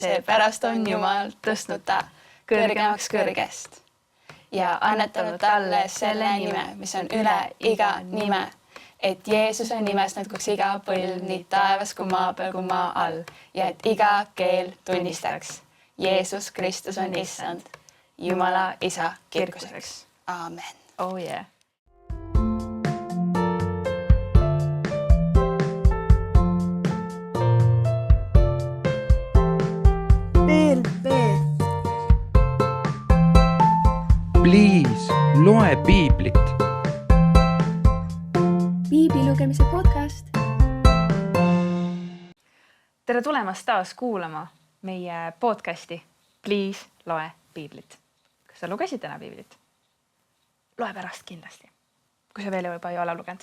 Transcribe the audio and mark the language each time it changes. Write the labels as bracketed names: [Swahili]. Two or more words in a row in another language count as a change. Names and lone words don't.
[Estonian] Seepärast on Jumal tõstnud ta kõrgemaks kõrgest ja annetanud talle selle nime, mis on üle iga nime, et Jeesuse nimes nõtkuks iga põlv nii taevas kui maa peal kui maa all ja et iga keel tunnistaks, Jeesus Kristus on issand, Jumala isa kirkuseks. Aamen. [English] Oh yeah. [Estonian] Please, loe piiblit. Piibli lugemise podcast. Tere tulemast taas kuulama meie podcasti Please, loe piiblit. Kas sa lugesid täna piiblit? Loe pärast kindlasti, kui sa veel juba ei ole lugenud.